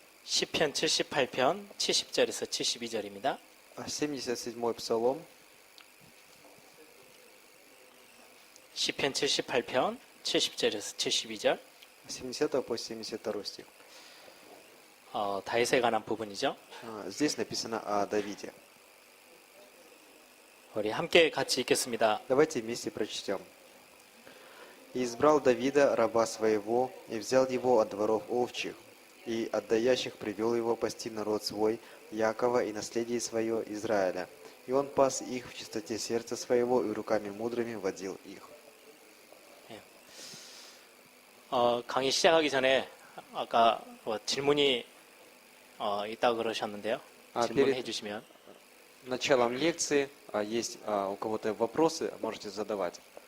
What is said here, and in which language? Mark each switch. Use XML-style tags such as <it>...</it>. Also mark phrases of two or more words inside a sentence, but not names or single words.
<ko>시편 78편 70절에서 72절입니다.</ko> <ru>77-й псалом.</ru> <ko>시편 78편 70절에서 72절.</ko> <ru>70 по 72 стих.</ru> <ko>다윗에 관한 부분이죠.</ko> <ru>Здесь написано о Давиде.</ru> <ko>우리 함께 같이 읽겠습니다.</ko> <ru>Давайте вместе прочтем. «И избрал Давида, раба своего, и взял его от дворов овчих, и от даящих привел его пасти народ свой, Якова, и наследие свое Израиля. И он пас их в чистоте сердца своего, и руками мудрыми водил их».</ru> <ko>강의 시작하기 전에 아까 질문이 있다고 그러셨는데요. 질문해 주시면.</ko> <ru>Началом лекции есть у кого-то вопросы, можете задавать.</ru>